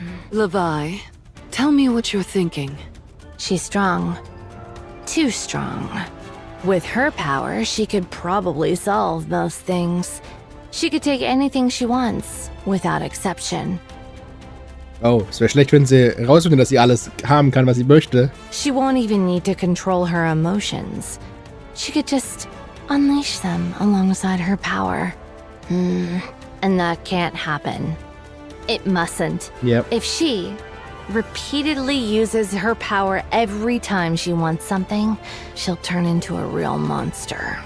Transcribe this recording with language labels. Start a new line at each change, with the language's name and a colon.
English: Levi, tell me what you're thinking. She's strong. Too strong. With her power, she could probably solve most things. She could take anything she wants, without exception.
German: Oh, es wäre schlecht, wenn sie rausfindet, dass sie alles haben kann, was sie möchte.
English: She won't even need to control her emotions. She could just unleash them alongside her power. And that can't happen. It mustn't. Yep. If she repeatedly uses her power every time she wants something, she'll turn into a real monster.